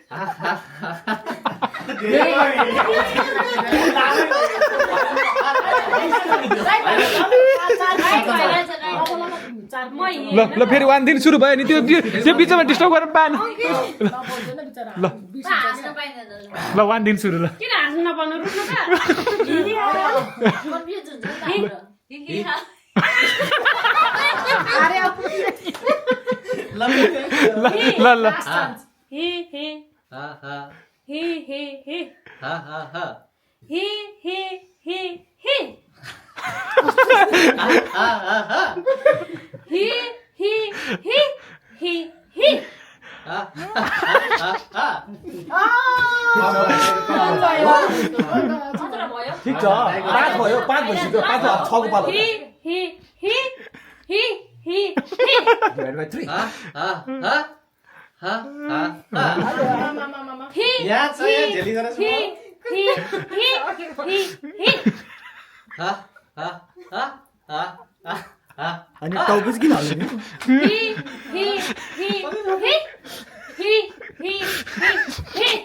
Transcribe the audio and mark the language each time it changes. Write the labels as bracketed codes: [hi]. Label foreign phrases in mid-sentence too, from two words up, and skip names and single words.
[ne] ल ल फेरि 1 दिन सुरु भयो नि त्यो बिचमा डिस्टर्ब गर्न पाएन हाँस्न पाइँदैन ल 1 दिन सुरु ल किन हाँस्नु नपाउनु रुट्नु त कन्फ्युज हुन्छ नि त हाम्रो। ल ल हि हि हा हा हि हि हि हा हा हा हि हि हि हि हा हा हा हि हि हि हि हि हा हा हा खतरा भयो। ठिक छ 5 भयो 5 भइसक्यो 5 6 को पालो हि हि हि हि हि हि [en] divide by 3 हा हा हा हा हा हा हि [ne] यहाँ छ यहाँ झेलिँदैन छ हि हि हि हि हि हा हा हा हा हा हा अनि टाउको किन हाल्नु नि हि हि हि हि हि हि हि